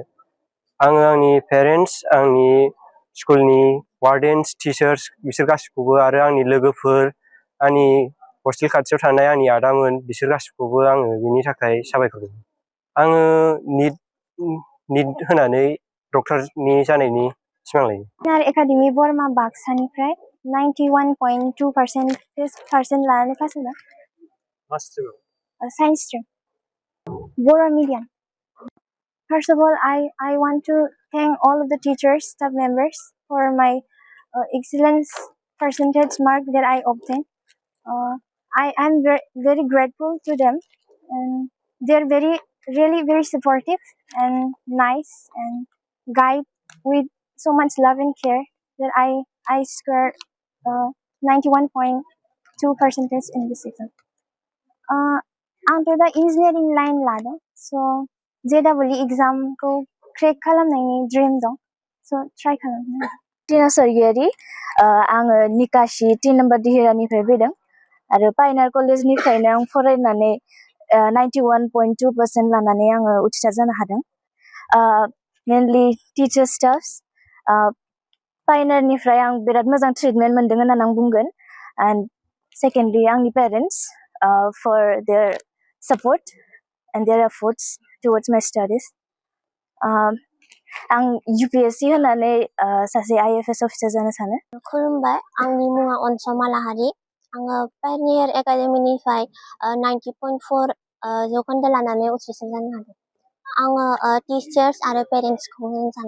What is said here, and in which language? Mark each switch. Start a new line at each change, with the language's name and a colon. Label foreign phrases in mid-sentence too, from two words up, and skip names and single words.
Bodo: आङो आंनि पेरेन्ट्स, आंनि स्कुलनि वार्डेन्स, टिचार्स बिसोर गासिखौबो आरो आंनि लोगोफोर, आंनि हस्टेल खाथियाव थानाय आंनि आदामोन बिसोर गासिखौबो आङो बिनि थाखाय साबायखर होयो। आङो निट होनानै डक्टरनि जानायनि सिमां लायो। पायनार एकाडेमी बरमा बाक्सानिफ्राय 91.2% लानानै पास जादों। मा स्ट्रिमाव?
English: Science stream. Bodo medium. First of all, I want to thank all of the teachers, staff members for my excellence percentage mark that I obtained. I am very grateful to them, and they're really very supportive and nice and guide with so much love and care that I scored 91.2% in this exam.
Bodo: आंथ' दा
English: engineering line
Bodo: लादों, स' JEE एग्जामखौ क्रेक खालामनायनि ड्रिम दं, स' ट्राइ खालामनो। टिना सरगियारि, आङो निकासि 3 नम्बर दिहिरानिफ्राय फैदों आरो पायनार कलेजनिफ्रायनो आं फरायनानै 91.2% लानानै आङो उथ्रिसार जानो हादों। मेनलि
English: teacher staffs,
Bodo: पायनारनिफ्राय आं बिराद मोजां ट्रिटमेन्ट मोनदों होननानै आं बुंगोन।
English: and secondly आंनि पेरेन्ट्स for their support and their efforts towards my studies.
Bodo: आं UPSC होनानै सासे IFS अफिसार जानो सानो। खुलुमबाय, आंनि मुङा अनसमा लाहारि। आङो पायनियर एकाडेमीनिफ्राय 90.4 जौखोन्दो लानानै उथ्रिसार जानो हादों। आङो टिचार्स आरो पेरेन्ट्सखौ होनो सानो।